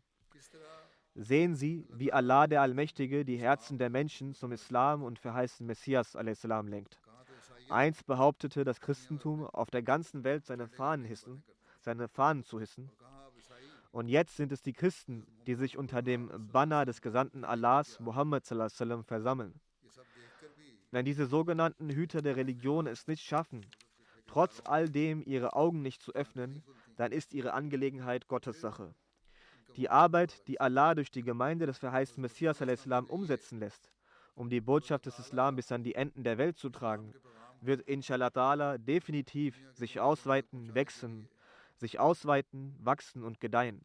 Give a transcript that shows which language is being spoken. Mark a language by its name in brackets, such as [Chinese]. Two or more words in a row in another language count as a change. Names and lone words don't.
[German] Sehen Sie, wie Allah der Allmächtige die Herzen der Menschen zum Islam und verheißenen Messias a.s. lenkt. Einst behauptete das Christentum, auf der ganzen Welt seine Fahnen zu hissen. Und jetzt sind es die Christen, die sich unter dem Banner des Gesandten Allahs, [Arabic] Muhammad صلى الله عليه وسلم, [German] versammeln. Wenn diese sogenannten Hüter der Religion es nicht schaffen, trotz all dem ihre Augen nicht zu öffnen, dann ist ihre Angelegenheit Gottes Sache. Die Arbeit, die Allah durch die Gemeinde des verheißten Messias a.s. umsetzen lässt, um die Botschaft des Islam bis an die Enden der Welt zu tragen, wird [Arabic] إن شاء الله تعالى [German] definitiv sich ausweiten, wachsen und gedeihen.